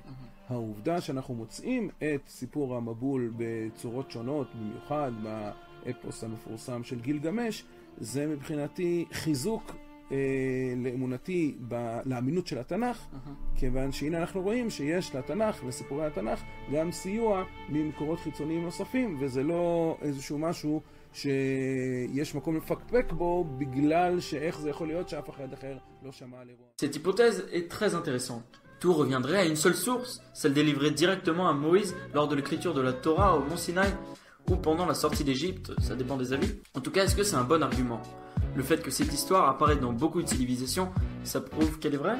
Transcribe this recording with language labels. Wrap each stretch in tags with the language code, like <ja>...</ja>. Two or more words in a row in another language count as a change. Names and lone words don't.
<he>העובדה שאנחנו מוצאים את סיפור המבול בצורות שונות, במיוחד באפוס המפורסם של גילגמש, זה מבחינתי חיזוק לאמונתי, לאמינות של התנ"ך, כיוון שהנה אנחנו רואים שיש לתנ"ך, לסיפורי התנ"ך, גם סיוע ממקורות חיצוניים נוספים, וזה לא איזשהו משהו שיש מקום לפקפק בו, בגלל שאיך זה יכול להיות שאף אחד אחר לא שמע על אירוע.</he> <fr>Cette hypothèse est très intéressante. Tout reviendrait à une seule source, celle délivrée directement à Moïse lors de l'écriture de la Torah au mont Sinaï, ou pendant la sortie d'Égypte, ça dépend des avis. En tout cas, est-ce que c'est un bon argument ? Le fait que cette histoire apparaît dans beaucoup de civilisations, ça prouve qu'elle est vraie.</fr>